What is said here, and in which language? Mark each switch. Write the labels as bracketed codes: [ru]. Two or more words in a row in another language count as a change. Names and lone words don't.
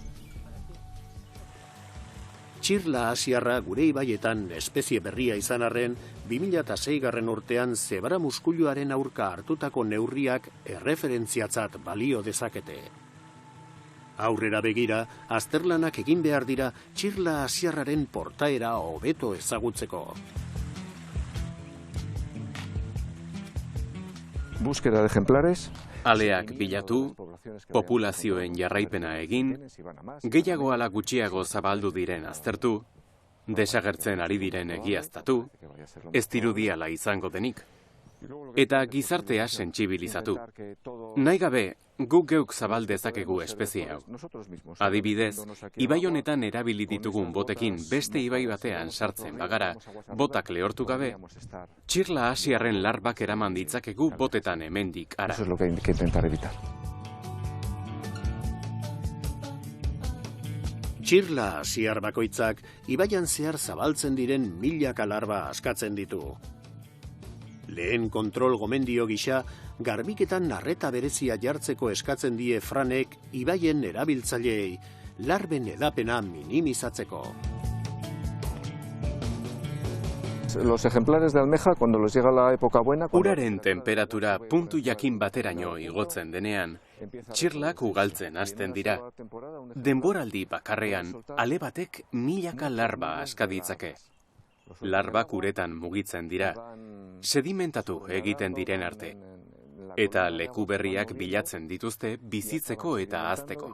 [eu] Txirla asiarra gure ibaietan espezie berria izan arren, 2006 urtean zebra muskuiluaren aurka hartutako neurriak erreferentziatzat balio dezakete. Aurrera begira, azterlanak egin behar dira txirla asiarraren portaera hobeto ezagutzeko. [es] Búsqueda de ejemplares. [eu] Aleak bilatu, populazioen jarraipena egin, gehiago ala gutxiago zabaldu diren aztertu, desagertzen ari diren egiaztatu, ez dirudiala izango denik, eta gizartea sentsibilizatu. Nahi gabe, guk geuk zabal dezakegu espezie hau. Adibidez, ibai honetan erabili ditugun botekin beste ibai batean sartzen bagara, botak lehortu gabe, txirla asiarren larbak eraman ditzakegu botetan hemendik ara. [es] Eso es lo que hay que intentar evitar. [eu] Txirla asiar bakoitzak ibaian zehar zabaltzen diren milaka larba askatzen ditu. Lehen kontrol gomendio gisa, garbiketan arreta berezia jartzeko eskatzen die Franek ibaien erabiltzaileei, larben edapena minimizatzeko. [es] Los ejemplares de almeja, cuando les llega la época buena... [eu] Uraren temperatura puntu jakin bateraino igotzen denean, txirlak ugaltzen hasten dira. Denboraldi bakarrean, ale batek milaka larba aska ditzake. Larbak uretan mugitzen dira, sedimentatu egiten diren arte, eta leku berriak bilatzen dituzte bizitzeko eta hazteko.